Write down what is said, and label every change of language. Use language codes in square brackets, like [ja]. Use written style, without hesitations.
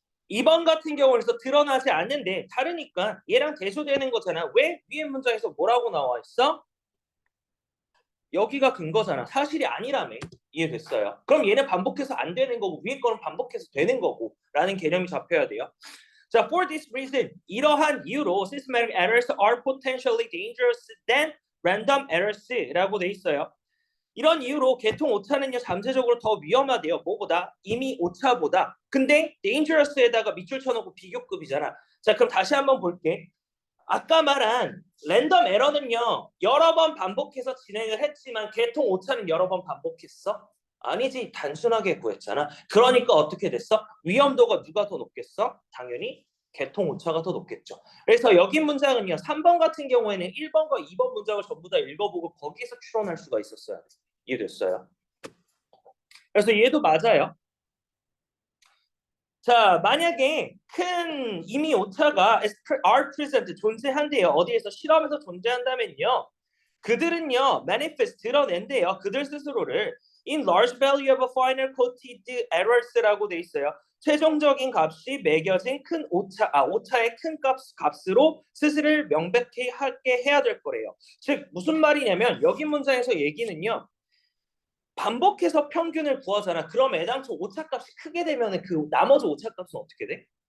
[ko] 2번 같은 경우에서 드러나지 않는데 다르니까 얘랑 대조되는 거잖아. 왜? 위에 문장에서 뭐라고 나와 있어? 여기가 근거잖아. 사실이 아니라며. 이해됐어요? 그럼 얘는 반복해서 안 되는 거고 위에 거는 반복해서 되는 거고 라는 개념이 잡혀야 돼요. [en] 자, for this reason, [ko] 이러한 이유로 [en] systematic errors are potentially dangerous than random errors라고 [ko] 돼 있어요. 이런 이유로 계통 오차는요 잠재적으로 더 위험하대요. 뭐보다? 이미 오차보다. 근데 dangerous에다가 밑줄 쳐놓고 비교급이잖아. 자, 그럼 다시 한번 볼게. 아까 말한 랜덤 에러는요 여러 번 반복해서 진행을 했지만 계통 오차는 여러 번 반복했어? 아니지, 단순하게 구했잖아. 그러니까 어떻게 됐어? 위험도가 누가 더 높겠어? 당연히 계통 오차가 더 높겠죠. 그래서 여기 문장은요 3번 같은 경우에는 1번과 2번 문장을 전부 다 읽어보고 거기에서 추론할 수가 있었어요. 이해됐어요? 그래서 얘도 맞아요. 자, 만약에 큰 이미 오차가 [en] are present [ko] 존재한대요. 어디에서 실험에서 존재한다면요. 그들은요 manifest 드러낸대요. 그들 스스로를 [en] in large value of a final quoted errors라고 [ko] 돼 있어요. 최종적인 값이 매겨진 큰 오차의 큰 값으로 스스로를 명백히 하게 해야 될 거래요. 즉 무슨 말이냐면 여기 문장에서 얘기는요. 반복해서 평균을 구하잖아. 그럼 애당초 오차값이 크게 되면 그 나머지 오차값은 어떻게 돼?